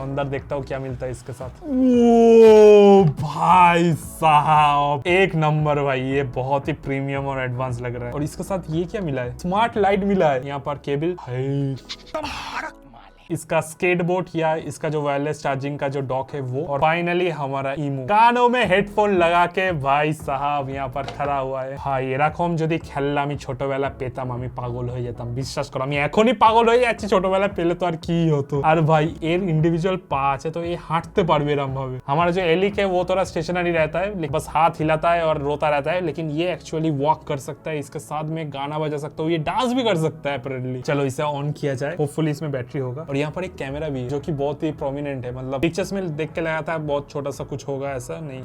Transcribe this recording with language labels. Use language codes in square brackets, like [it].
[hi] अंदर देखता हूँ क्या मिलता है इसके साथ। ओ भाई साहब एक नंबर भाई, ये बहुत ही प्रीमियम और एडवांस लग रहा है। और इसके साथ ये क्या मिला है? स्मार्ट लाइट मिला है, यहाँ पर केबल है, इसका स्केटबोर्ड या इसका जो वायरलेस चार्जिंग का जो डॉक है वो, और फाइनली हमारा ईमो कानों में हेडफोन लगा के भाई साहब यहाँ पर खड़ा हुआ है। [bn] हाँ এরকম যদি খেললে আমি ছোটবেলা পেতাম আমি পাগল হয়ে যেতাম, বিশ্বাস করো আমি এখনই পাগল হয়ে যাচ্ছি, ছোটবেলা পেলে তো আর কি হতো। আর ভাই এর इंडिविजुअल पा আছে [hi] तो ये [bn] হাঁটতে পারবে এরকম ভাবে। [hi] हमारा जो एलिक है वो थोड़ा स्टेशनरी रहता है, बस हाथ हिलाता है और रोता रहता है, लेकिन ये एक्चुअली वॉक कर सकता है, इसके साथ में गाना बजा सकता है, ये डांस भी कर सकता है अपेरेंटली। चलो इसे ऑन किया जाए, होपफुली इसमें बैटरी होगा। और यहाँ पर एक कैमरा भी है जो कि बहुत ही प्रोमिनेंट है, मतलब पिक्चर्स में देख के लगा था बहुत छोटा सा कुछ होगा, ऐसा नहीं।